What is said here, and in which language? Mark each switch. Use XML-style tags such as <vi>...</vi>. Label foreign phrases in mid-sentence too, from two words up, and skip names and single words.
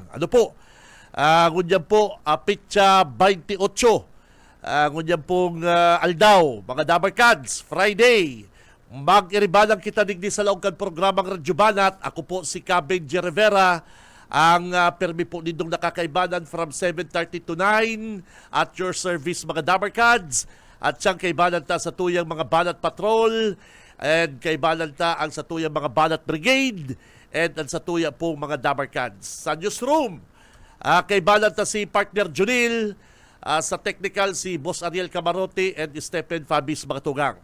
<bik>Ano po? Ngunyan po, pitsa 28. Ngunyan pong aldaw, mga Dabarkads, Friday. Mag-iribalang kita digdi sa laong kan programang Radyo Banat. Ako po si Benji Rivera. Ang permi po nindong nakakaibanan</bik> <en>from 7:30 to 9 at your service,</en> <bik>mga Dabarkads. At siyang kaibanan ta sa tuyang mga Banat Patrol, and kaibanan ta ang sa tuyang mga Banat Brigade, and ang sa tuyang pong mga Dabarkads. Sa newsroom, kaibanan ta si partner Junil, sa technical si Boss Ariel Camarote and Stephen Fabis, mga tugang.</bik>